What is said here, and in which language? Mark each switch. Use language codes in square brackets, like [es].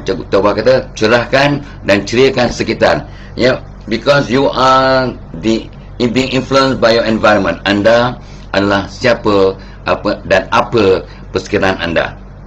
[ms] Tobah kata cerahkan dan ceriakan sekitar. [en] Because you are being influenced by your environment. [ms] Anda adalah siapa, apa dan apa persekitaran anda.